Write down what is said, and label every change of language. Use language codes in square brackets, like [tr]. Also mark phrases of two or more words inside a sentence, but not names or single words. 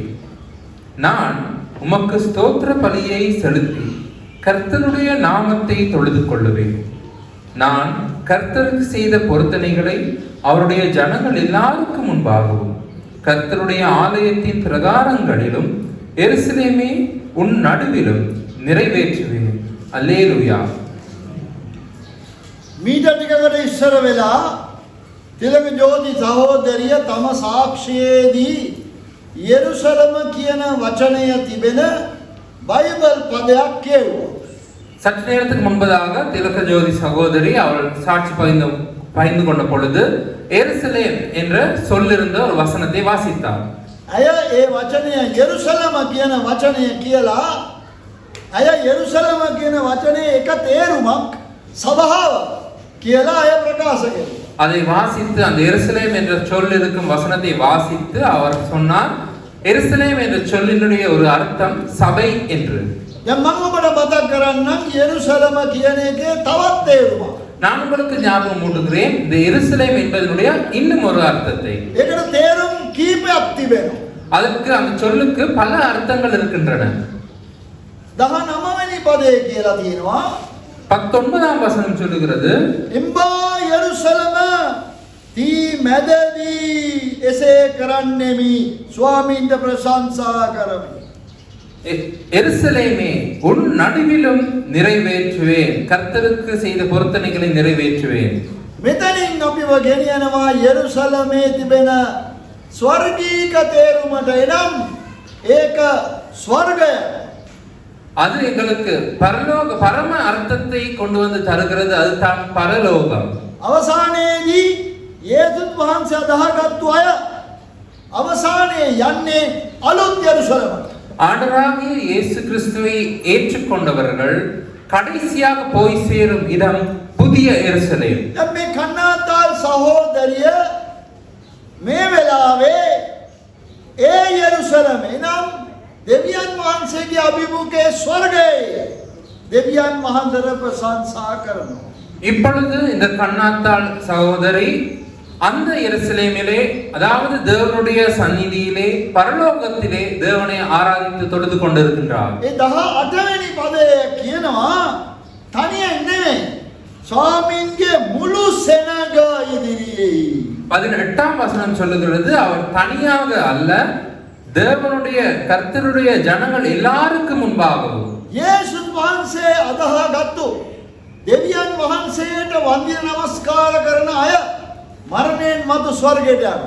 [ta] நான் உமக்கு ஸ்தோத்திர பலியை செலுத்தி கர்த்தருடைய நாமத்தை தொழுது கொள்ளுவேன். நான் கர்த்தருக்கு செய்த பொருத்தனைகளை அவருடைய ஜனங்கள் எல்லாருக்கும் முன்பாகவும் கர்த்தருடைய ஆலயத்தின் பிரகாரங்களிலும் எருசலேமே உன் நடுவிலும் நிறைவேற்றுவேன். அல்லேலூயா. [si] මීට ටිකකට ඉස්සර වෙලා තිලක ජෝති සහෝදරිය තම සාක්ෂියේදී යෙරුසලම කියන වචනය තිබෙන බයිබල් පදයක් කියවුවා. [ta] சற்று நேரத்துக்கு முன்பதாக திலக ஜோதி சகோதரி அவள் சாட்சி பதிந்த பகிர்ந்து கொண்ட பொழுது எருசலேம் என்ற சொல்லிருந்த ஒரு வசனத்தை வாசித்தார். [si] අය ඒ වචනය යෙරුසලම කියන වචනය කියලා අය යෙරුසලම කියන වචනේ එක තේරුමක් සභාව කියලා අය ප්‍රකාශ කළා. [ta] அதை வாசித்து அந்த எருசலேம் என்ற சொல் இருக்கும் வசனத்தை வாசித்து அவர் சொன்னார், எருசலேம் என்ற சொல்லினுடைய ஒரு அர்த்தம் சபை என்று. [si] දැන් මම ඔබට මතක් කරන්නම් යෙරුසලම කියන එකේ තවත් තේරුමක්. [ta] நான் உங்களுக்கு ஞாபகம் ஊட்டுகிறேன் இந்த எருசலேம் என்பதனுடைய இன்னும் ஒரு அர்த்தத்தை. [si] ඒකට තේරුම් කීපයක් තිබෙනවා. [ta] அதற்கு அந்த சொல்லுக்கு பல அர்த்தங்கள் இருக்கின்றன. [si] 19 වෙනි පදේ කියලා තියෙනවා [ta] 19ஆம் வசனம் சொல்லுகிறது, [si] එම්බා යෙරුසලම තී මැදදී එසේ කරන්නෙමි ස්වාමීන්ට ප්‍රශංසා කරමි. [ta] எருசலேமே உன் நடுவிலும் நிறைவேற்றுவேன், கர்த்தருக்கு செய்த பொருத்தனைகளை நிறைவேற்றுவேன். [si] මෙතනින් අපිව ගෙනියනවා යෙරුසලමේ තිබෙන ස්වර්ගීක තේරුමට. එනම් ඒක ස්වර්ගය. [ta] அது எங்களுக்கு பரம அர்த்தத்தை கொண்டு வந்து தருகிறது. அதுதான் பரலோகம். [si] අවසානයේදී යේසුස් වහන්සේ අදහගත්තු අය අවසානයේ යන්නේ අලුත් යෙරුසලමට. [ta] ஆண்டவராகிய இயேசு கிறிஸ்துவை ஏற்றுக்கொண்டவர்கள் கடைசியாக போய் சேரும் இடம் புதிய எருசலேம். [si] දැන් මේ කන්නාතාල් සහෝදරිය මේ වෙලාවේ ඒ යෙරුසලම එනම් දෙවියන් වහන්සේගේ අභිමුඛයේ ස්වර්ගයේ දෙවියන් වහන්සේ ප්‍රශංසා කරනවා. [ta] இப்பொழுது இந்த கண்ணாத்தாள் சகோதரி அந்த எருசலேமிலே, அதாவது தேவனுடைய சந்நிதியிலே பரலோகத்திலே தேவனை ஆராதித்து தொழுது கொண்டிருக்கின்றார். [si] ඒ 18 වෙනි පදයේ කියනවා තනියෙන් නෙමෙයි ස්වාමීන්ගේ මුළු සෙනග ඉදිරියේ. [ta] 18ஆம் வசனம் சொல்லுகிறது, அவர் தனியாக அல்ல, தேவனுடைய கர்த்தருடைய ஜனங்கள் எல்லாருக்கும் முன்பாகவும். [si] යේසුස් වහන්සේ අදහාගත්තු දෙවියන් වහන්සේට වන්දන නමස්කාර කරන අය මරණයෙන් මතු ස්වර්ගයට යනවා.